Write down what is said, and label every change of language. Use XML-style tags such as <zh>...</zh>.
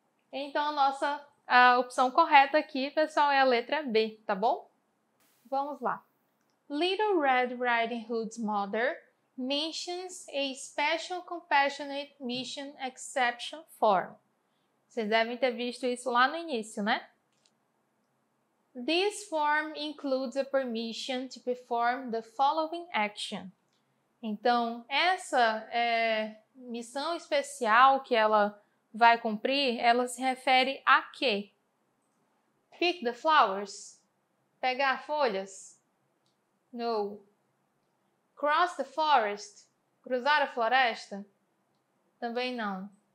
<pt>Então, a opção correta aqui, pessoal, é a letra B, tá bom? Vamos lá.</pt> <en>Little Red Riding Hood's mother mentions a Special Compassionate Mission Exception form.</en> <pt>Vocês devem ter visto isso lá no início, né?</pt> <en>This form includes a permission to perform the following action.</en> <pt>Então, essa missão especial que ela vai cumprir, ela se refere a quê?</pt> <en>Pick the flowers?</en> <pt>Pegar folhas?</pt> <en>No. Cross the forest?</en> <pt>Cruzar a floresta? Também não.</pt>